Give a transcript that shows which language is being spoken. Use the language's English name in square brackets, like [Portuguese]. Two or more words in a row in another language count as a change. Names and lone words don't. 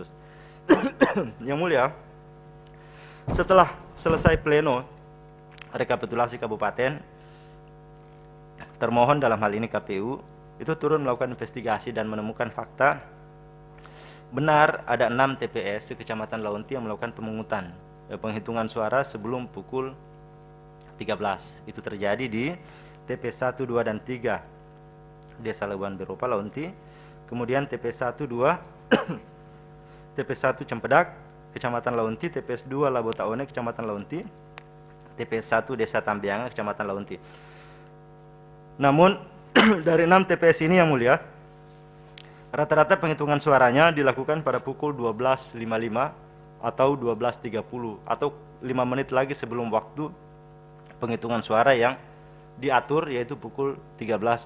[Indonesian] Yang mulia, setelah selesai pleno rekapitulasi kabupaten, termohon dalam hal ini KPU itu turun melakukan investigasi dan menemukan fakta benar ada 6 TPS di Kecamatan Launti yang melakukan pemungutan penghitungan suara sebelum pukul 13. Itu terjadi di TPS 1, 2, dan 3 Desa Labuan Beropa, Launti. Kemudian TPS 1, 2 TPS 1 Cempedak, Kecamatan Launti. TPS 2 Labotaone, Kecamatan Launti. TPS 1 Desa Tambianga, Kecamatan Launti. Namun dari 6 TPS ini yang mulia, rata-rata penghitungan suaranya dilakukan pada pukul 12.55 atau 12.30 atau 5 menit lagi sebelum waktu penghitungan suara yang diatur, yaitu pukul 13.00.